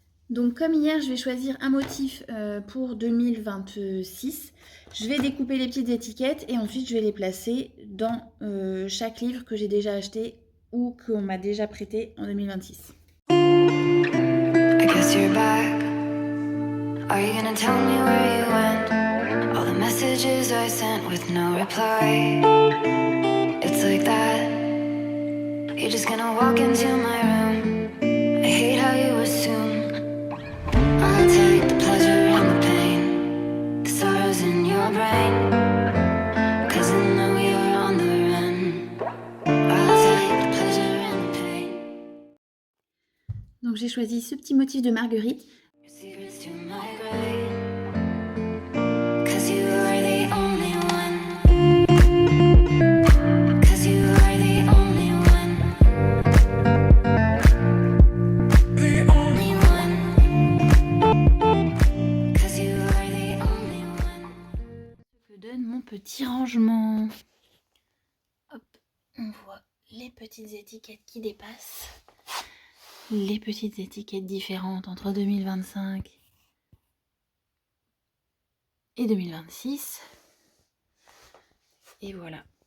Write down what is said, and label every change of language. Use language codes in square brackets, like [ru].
[fr] Donc comme hier, je vais choisir un motif pour 2026. Je vais découper les petites étiquettes et ensuite je vais les placer dans chaque livre que j'ai déjà acheté ou qu'on m'a déjà prêté en 2026. [en] I guess you're back. Are you gonna tell me where you went? All the messages I sent with no reply. It's like that. You're just gonna walk into my room. I hate how you assume I'll take the pleasure and the pain, the sorrows in your brain, 'cause I know you're on the run. I'll take the pleasure and the pain. [fr] Donc j'ai choisi ce petit motif de Marguerite. [en] Your secrets to my grave, 'cause you are the only one. 'Cause you are the only one. The only one. 'Cause you are the only one. [fr] Je donne mon petit rangement. Hop, on voit les petites étiquettes qui dépassent. Les petites étiquettes différentes entre 2025 et 2026. Et voilà.